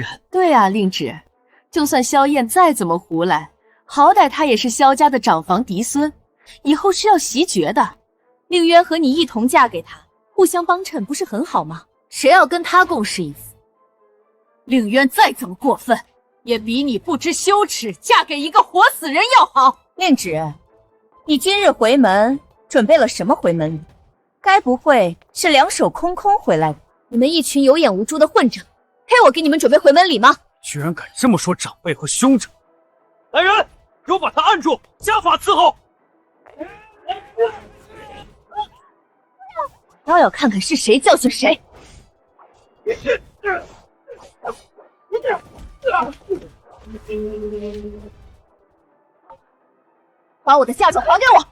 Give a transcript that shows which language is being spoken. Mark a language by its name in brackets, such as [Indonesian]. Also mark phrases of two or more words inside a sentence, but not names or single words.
[Chinese] 對啊，令直，就算蕭燕再怎麼胡來，好歹他也是蕭家的長房嫡孫，以後是要襲爵的。令淵和你一同嫁給他，互相幫襯，不是很好嗎？誰要跟他共侍一夫？令淵再怎麼過分，也比你不知羞恥嫁給一個活死人要好。令直，你今日回門準備了什麼回門禮？該不會是兩手空空回來的？你們一群有眼無珠的混賬，配我給你們準備回門禮嗎？居然敢這麼說長輩和兄長！來人，給我把他按住，家法伺候！倒要看看是誰教訓誰！把我的嫁妆还給我！